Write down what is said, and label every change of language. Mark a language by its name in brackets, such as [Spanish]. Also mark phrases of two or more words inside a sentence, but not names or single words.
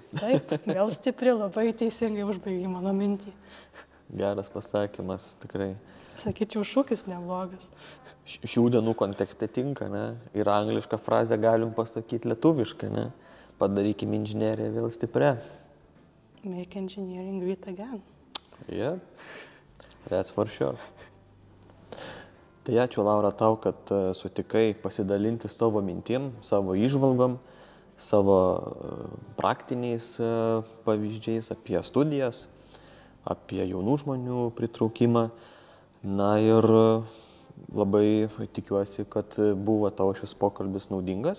[Lithuanian] Taip, vėl stipri, labai teisingai užbaigi mano mintį. Geras pasakymas, tikrai. Sakyčiau, šūkis neblogas. Šių dienų kontekste tinka, ne? Ir anglišką frazę galim pasakyti lietuviškai, ne? Padarykim inžineriją vėl stiprią. [English] Make engineering great again. Yeah, that's for sure. [Lithuanian] Tai ačiū, Laura, tau, kad sutikai pasidalinti savo mintim, savo įžvalgom, savo praktiniais pavyzdžiais apie studijas, apie jaunų žmonių pritraukimą. Na ir labai tikiuosi, kad buvo tavo šis pokalbis naudingas.